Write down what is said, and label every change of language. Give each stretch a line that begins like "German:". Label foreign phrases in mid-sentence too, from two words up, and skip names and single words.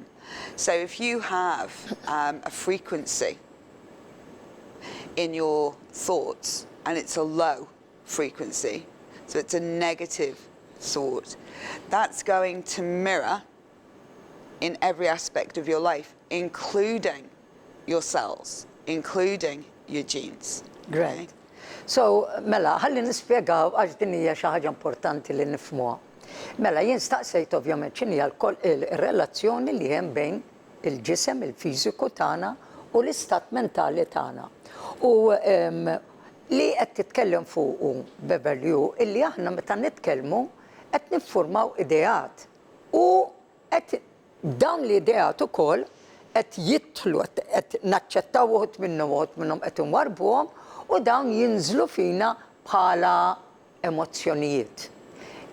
English: So if you have a frequency in your thoughts and it's a low frequency, so it's a negative thought, that's going to mirror in every aspect of your life, including your cells, including your genes. Great. Okay? So,
Maltese: mela, ħalli nispjegaw għax din hija xi ħaġa importanti li nifhmuha. Mela, jien staqsejt ovvjament x'inhi l-relazzjoni li hemm bejn il-ġisem, il-fiżiku tagħna u l-istat mentali tagħna. U li qed titkellem fuqu Beverly illi aħna meta nitkellmu qed niffurmaw ideat u qed dawn l-ideat ukoll qed jidħlu qed naċċettaw wħud minnhom qed inwarbuhom u dawn jinżlu fina bħala emozzjonijiet.